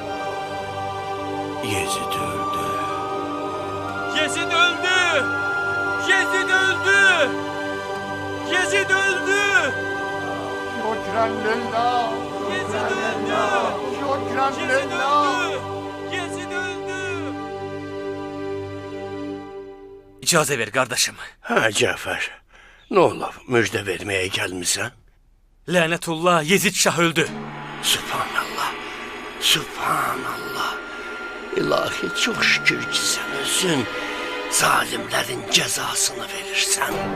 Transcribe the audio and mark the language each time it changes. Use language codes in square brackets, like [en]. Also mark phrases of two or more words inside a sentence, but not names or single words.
[az] Yezid öldü. Yezid öldü! Yezid öldü! Yezid öldü! Şükran lillah. Yezid öldü! Şükran Yezid lillah. öldü! Yezid öldü! İcazə ver qardaşım. Hə, Cəfər. Nə olub? Müjdə verməyə gəlmisən? Lənətullah, Yezid şah öldü. Subhanallah. Subhanallah. İlahi, çox şükür ki, sən özün zalimlərin cəzasını verirsən.